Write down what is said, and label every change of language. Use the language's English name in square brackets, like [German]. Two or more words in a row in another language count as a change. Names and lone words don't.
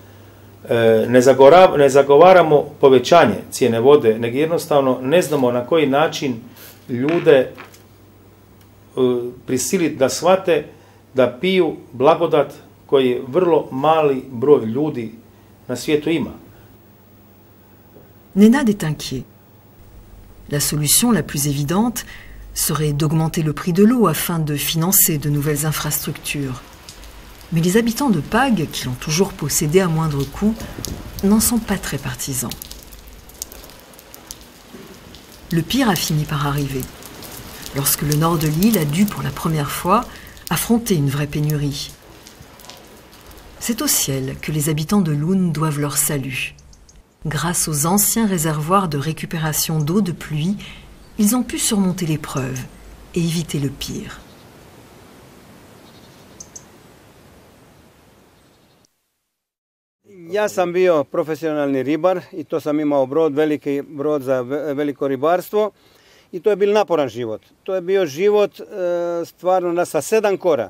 [Croatian] Ne zagovaramo povećanje cijene vode, nego jednostavno ne znamo na koji način ljude prisiliti da shvate da piju blagodat koji vrlo mali broj ljudi na svijetu ima. [French] Nenad est inquiet. La solution la plus évidente serait d'augmenter le prix de l'eau afin de financer de nouvelles infrastructures. Mais les habitants de Pag, qui l'ont toujours possédé à moindre coût, n'en sont pas très partisans. Le pire a fini par arriver, lorsque le nord de l'île a dû pour la première fois affronter une vraie pénurie. C'est au ciel que les habitants de Loun doivent leur salut. Grâce aux anciens réservoirs de récupération d'eau de pluie, ils ont pu surmonter l'épreuve et éviter le pire. [Croatian] Ja sam bio profesionalni ribar i to sam imao brod, veliki brod za veliko ribarstvo i to je bil naporan život. To je bio život stvarno sa 7 kora.